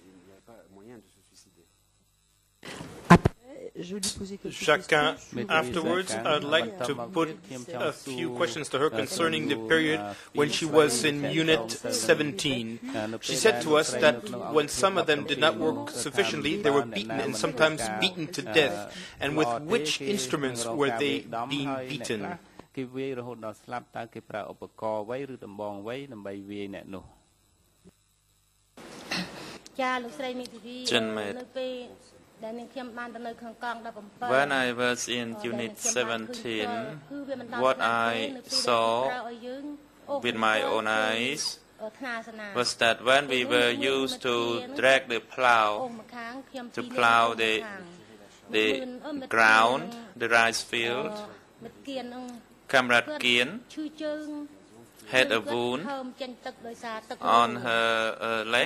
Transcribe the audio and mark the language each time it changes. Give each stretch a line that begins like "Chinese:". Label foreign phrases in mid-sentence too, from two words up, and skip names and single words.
English: Jacquin, afterwards, I'd like to put a few questions to her concerning the period when she was in Unit 17. She said to us that when some of them did not work sufficiently, they were beaten and sometimes beaten to death. And with which instruments were they being beaten?
Khmer: គេវាយរហូតដល់ស្លាប់តើគេប្រើឧបករណ៍អ្វីឬដំបងអ្វីដើម្បីវាយអ្នកនោះ ចាលោកស្រីមីធីវីនៅពេល
English: When I was in Unit 17, what I saw with my own eyes was that when we were used to drag the plow to plow the ground, the rice field, Comrade Kien had a wound on her leg.